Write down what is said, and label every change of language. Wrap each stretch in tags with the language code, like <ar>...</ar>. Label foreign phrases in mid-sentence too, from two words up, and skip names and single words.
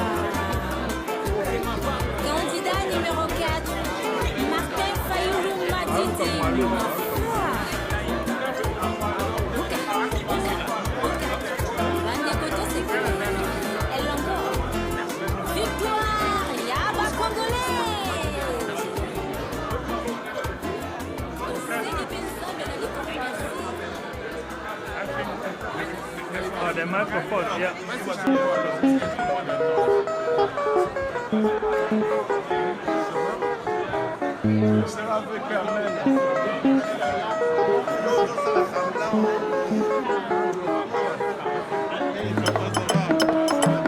<fr>Candidat numéro 4, Martin Fayoulou Matidi. Elle encore. Victoire, Yaba Congolais.</fr> <en>Oh, the microphone, yeah.</en> <fr>sera avec Carmel. Et il</fr>